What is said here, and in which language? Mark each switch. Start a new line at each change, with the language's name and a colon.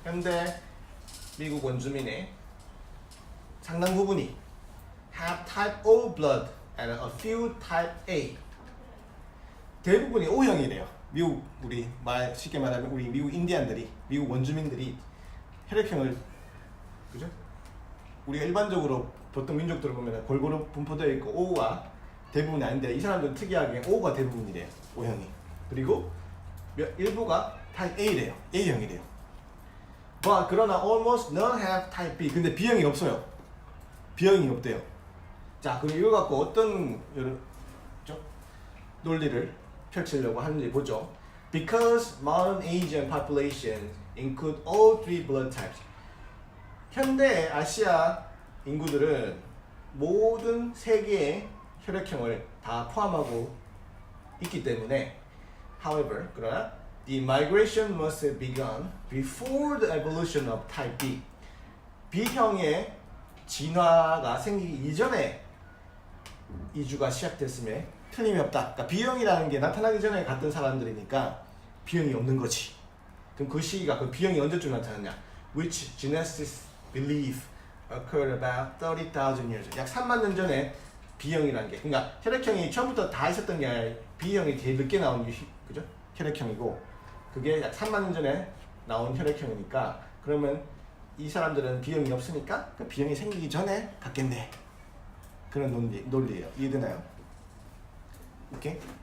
Korean: 현대 미국 원주민의 상당 부분이
English: have type O blood and a few type A.
Korean: 대부분이 O형이래요. 쉽게 말하면 우리 미국 인디안들이, 미국 원주민들이 혈액형을, 그죠? 우리가 일반적으로 보통 민족들을 보면 골고루 분포되어 있고 O가 대부분이 아닌데 이 사람들은 특이하게 O가 대부분이래요. O형이. 그리고 일부가 type A래요. A형이래요. 그러나
English: almost none have type B.
Korean: 근데 B형이 없어요. B형이 없대요. 자, 그럼 이거 갖고 어떤 논리를 펼치려고 하는지 보죠.
English: Because modern Asian population include all three blood types.
Korean: 현대 아시아 인구들은 모든 세 개의 혈액형을 다 포함하고 있기 때문에,
English: however,
Korean: 그러나
English: the migration must have begun before the evolution of type B.
Korean: B형의 진화가 생기기 이전에 이주가 시작됐음에 틀림이 없다. 그러니까 B형이라는 게 나타나기 전에 갔던 사람들이니까 B형이 없는 거지. 그럼 그 시기가, 그 B형이 언제쯤 나타났냐?
English: Which geneticists believe occurred about 30,000 years.
Korean: 약 3만 년 전에 B형이라는 게, 그러니까 혈액형이 처음부터 다 있었던 게 아니라 B형이 제일 늦게 나온 그죠? 혈액형이고, 그게 약 3만 년 전에 나온 혈액형이니까 그러면 이 사람들은 비용이 없으니까 그 비용이 생기기 전에 갔겠네. 그런 논리예요. 이해되나요? 오케이.